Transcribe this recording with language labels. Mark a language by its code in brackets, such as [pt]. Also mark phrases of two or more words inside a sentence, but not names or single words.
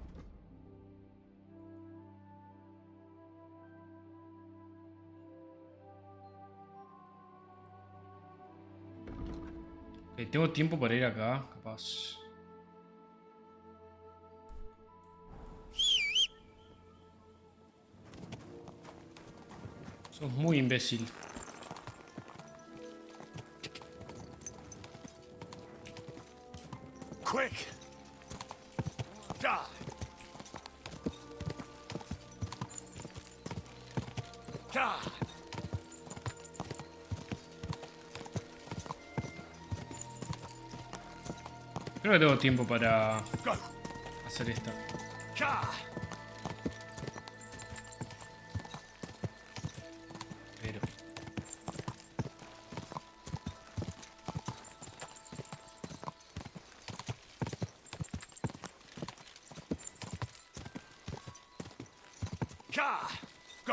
[es] Ok, tengo tiempo para ir acá, capaz. Sos muy imbécil. [en] Quick! Die! Die! [es] Creo que tengo tiempo para hacer esta. Pero... [en] Go!